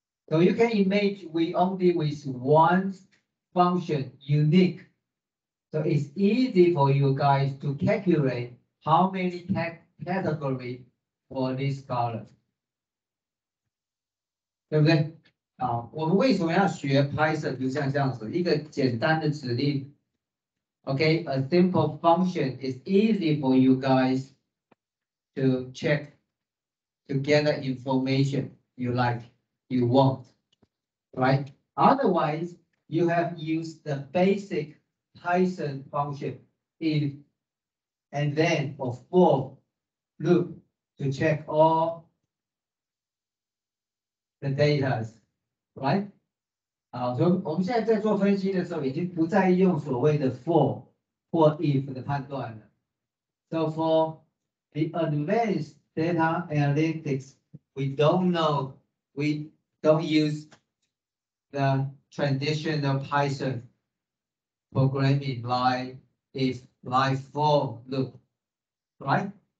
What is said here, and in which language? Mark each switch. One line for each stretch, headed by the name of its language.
English: So you can imagine we only with one function unique. So it's easy for you guys to calculate how many category for this color.
Chinese: 对不对？啊，我们为什么要学 Python？ 就像这样子，一个简单的指令。
English: Okay, a simple function is easy for you guys to check to get the information you like, you want, right? Otherwise, you have used the basic Python function if and then or for loop to check all the data, right?
Chinese: 好，所以我们现在在做分析的时候，已经不再用所谓的 for 或 if 的判断了。
English: So for the advanced data analytics, we don't use the traditional Python programming like if, like for loop, right?